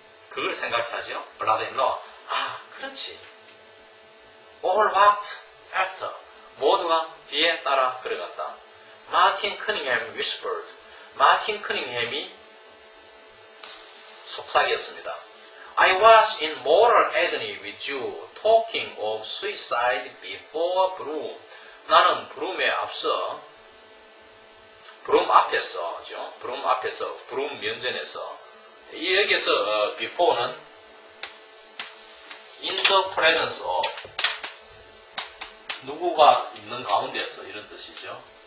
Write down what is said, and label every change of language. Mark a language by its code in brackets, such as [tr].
[ko] 그걸 생각해야죠. 블라드인로. 아, 그렇지. [en] All walked after. [ko] 모두가 뒤에 따라 걸어갔다. 마틴 커닝햄 whispered. 마틴 커닝햄이 속삭였습니다. [en] I was in mortal agony with you, talking of suicide before Broom. [ko] 나는 브룸에 앞서, 브룸 앞에서, 브룸 면전에서, 여기서 before는 [en] in the presence of, [ko] 누구가 있는 가운데서 이런 뜻이죠.